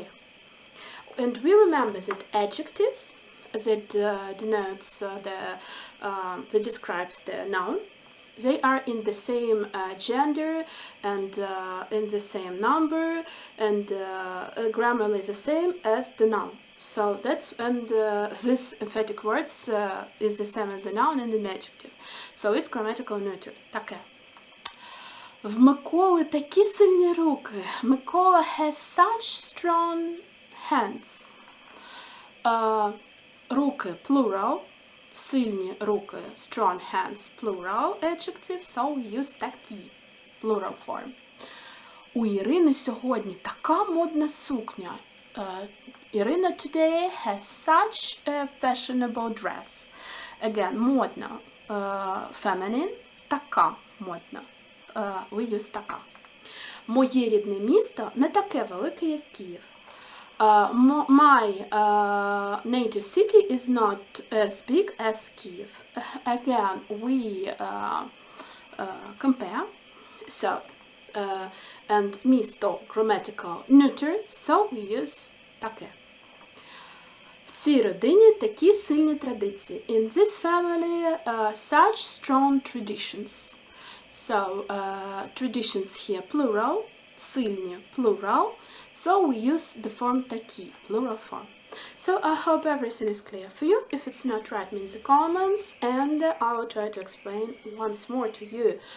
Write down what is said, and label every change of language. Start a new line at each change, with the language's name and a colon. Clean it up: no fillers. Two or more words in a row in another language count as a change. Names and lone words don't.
English: And we remember that adjectives that denotes that describes the noun, they are in the same gender and in the same number and grammarly the same as the noun. So that's, and this emphatic words is the same as the noun and an adjective. So it's grammatical neuter.
Ukrainian: Таке. В Миколи такі сильні руки.
English: Микола has such strong hands.
Ukrainian: Руки, plural. Сильні руки,
English: strong hands, plural adjective. So we use такі, plural form.
Ukrainian: У Ірини сьогодні така модна сукня.
English: Irina today has such a fashionable dress. Again,
Ukrainian: модна, feminine, така модна.
English: We use така.
Ukrainian: Моє рідне місто не таке велике, як Київ.
English: My native city is not as big as Kiev. Again, we compare. So, and місто grammatical neuter, so we use таке.
Ukrainian: В цій родині такі сильні традиції.
English: In this family, such strong traditions. So, traditions here plural, сильні plural. So we use the form такі, plural form. So I hope everything is clear for you. If it's not right, means the comments, and I will try to explain once more to you.